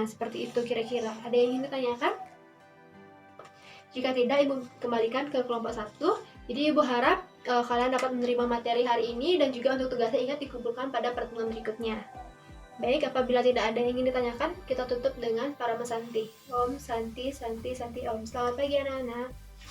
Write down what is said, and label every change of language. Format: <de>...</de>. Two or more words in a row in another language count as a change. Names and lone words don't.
<id>Seperti itu kira-kira. Ada yang ingin ditanyakan? Jika tidak, Ibu kembalikan ke kelompok 1. Jadi Ibu harap kalian dapat menerima materi hari ini, dan juga untuk tugasnya ingat dikumpulkan pada pertemuan berikutnya. Baik, apabila tidak ada yang ingin ditanyakan, kita tutup dengan para mesanti.</id> <sa>Om Santi Santi Santi Om.</sa> <id>Selamat pagi anak-anak.</id>